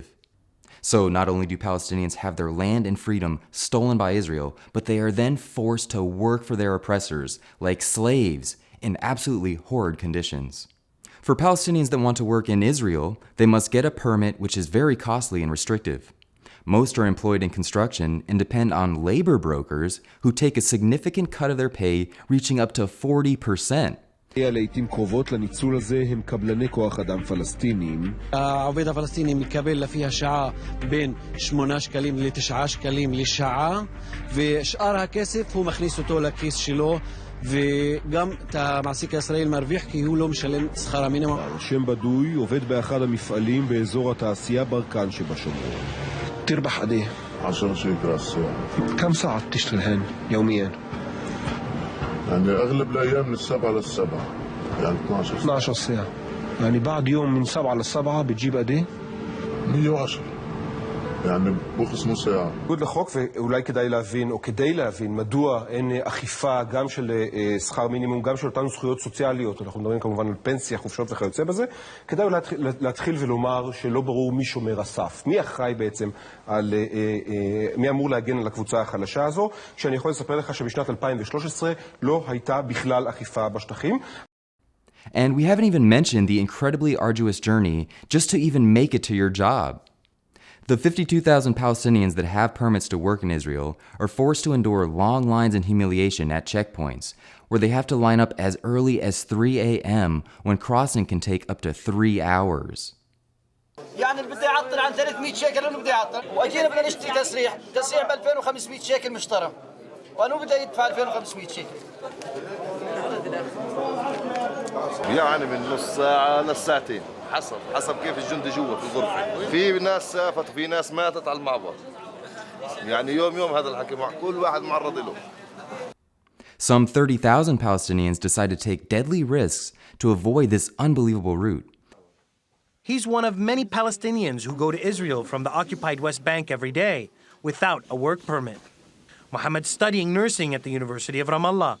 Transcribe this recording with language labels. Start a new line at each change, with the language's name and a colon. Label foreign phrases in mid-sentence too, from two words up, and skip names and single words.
English: So not only do Palestinians have their land and freedom stolen by Israel, but they are then forced to work for their oppressors, like slaves, in absolutely horrid conditions. For Palestinians that want to work in Israel, they must get a permit, which is very costly and restrictive. Most are employed in construction and depend on labor brokers who take a significant cut of their pay, reaching up to 40%.
Hebrew: לעתים קרובות לניצול הזה הם קבלני כוח אדם פלסטינים. העובד הפלסטיני מקבל לפי השעה בין 8 שקלים ל9 שקלים לשעה, ושאר הכסף הוא מכניס אותו לכיס שלו, וגם את המעסיק הישראלי מרוויח כי הוא לא משלם שכר המינימום. שם בדוי עובד באחד המפעלים באזור התעשייה ברקן שבשומרון.
Arabic: تربح قد ايه؟ 10 شيكل الساعة. كم ساعة بتشتغل هون يوميا؟ يعني أغلب الأيام من 7 ل7 يعني 12 ساعة. 12 ساعة يعني بعد يوم من 7 ل7 بتجيب قد ايه؟ 110 يعني بخصمه ساعة.
Hebrew: בניגוד לחוק, ואולי כדאי להבין, או כדי להבין, מדוע אין אכיפה גם של שכר מינימום, גם של אותנו זכויות סוציאליות, אנחנו מדברים כמובן על פנסיה, חופשות וכיוצא בזה, כדאי להתחיל ולומר שלא ברור מי שומר הסף, מי אחראי בעצם על, מי אמור להגן על הקבוצה החלשה הזו, שאני יכול לספר לך שבשנת 2013 לא הייתה בכלל אכיפה בשטחים.
English: And we haven't even mentioned the incredibly arduous journey just to even make it to your job. The 52,000 Palestinians that have permits to work in Israel are forced to endure long lines and humiliation at checkpoints, where they have to line up as early as 3 a.m. when crossing can take up to 3 hours.
Arabic: يعني اللي بده يعطل عن 300 شيكل انه بده يعطل واجينا بدنا نشتري تسريح ب 2500 شيكل مشترى وانه بده يدفع 2500 شيكل يعني من نص ساعة لساعتين حسب كيف الجندي جوا في الغرفة. في ناس سافت وفي ناس ماتت على المعبر. يعني يوم هذا الحكي مع كل واحد معرض له.
English: Some 30,000 Palestinians decide to take deadly risks to avoid this unbelievable route. He's one of many Palestinians who go to Israel from the occupied West Bank every day without a work permit. Mohammed's studying nursing at the University of Ramallah.